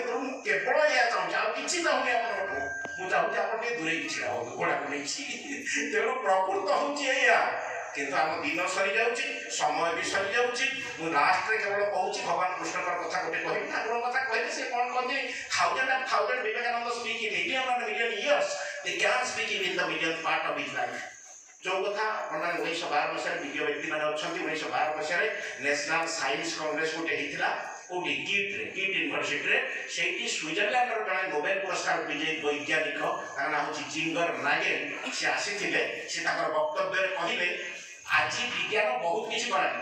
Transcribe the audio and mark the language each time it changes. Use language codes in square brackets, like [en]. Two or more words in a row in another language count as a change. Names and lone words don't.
[or] ତେଣୁ ମୁଁ କେବଳ ଏଇଆ ଚାହୁଁଛି, ଆଉ କିଛି ଚାହୁଁନି ଆପଣଙ୍କଠୁ। ମୁଁ ଚାହୁଁଛି ଆପଣ ଟିକେ ଦୂରେଇକି ଛିଡ଼ା ହୁଅନ୍ତୁ ଘୋଡ଼ାକୁ ନେଇଛି। ତେଣୁ ପ୍ରକୃତ ହେଉଛି ଏଇଆ। କିନ୍ତୁ ଆମ ଦିନ ସରିଯାଉଛି, ସମୟ ବି ସରିଯାଉଛି। ମୁଁ ଲାଷ୍ଟରେ କେବଳ କହୁଛି ଭଗବାନ କୃଷ୍ଣଙ୍କର କଥା ଗୋଟେ କହିବି। ଠାକୁରଙ୍କ କଥା କହିଲେ ସେ କ'ଣ କହନ୍ତି, [en] thousand ବିବେକାନନ୍ଦ speak in million years, they can speak in the millionth part of his life। [or] ଯେଉଁ କଥା ଆପଣମାନେ 1912 ମସିହାରେ ବିଜ୍ଞ ବ୍ୟକ୍ତିମାନେ ଅଛନ୍ତି, 1912 ମସିହାରେ ନ୍ୟାସନାଲ ସାଇନ୍ସ କଂଗ୍ରେସ ଗୋଟେ ହେଇଥିଲା କୋଉଠି, କିଟ୍ ୟୁନିଭର୍ସିଟିରେ। ସେଇଠି ସୁଇଜରଲ୍ୟାଣ୍ଡର ଜଣେ ନୋବେଲ ପୁରସ୍କାର ବିଜୟୀ ବୈଜ୍ଞାନିକ, ତାଙ୍କ ନାଁ ହେଉଛି ଜିଙ୍ଗର ନାଗେଲ। ସେ ଆସିଥିଲେ, ସେ ତାଙ୍କର ବକ୍ତବ୍ୟରେ କହିଲେ ଆଜି ବିଜ୍ଞାନ ବହୁତ କିଛି କଲାଣି।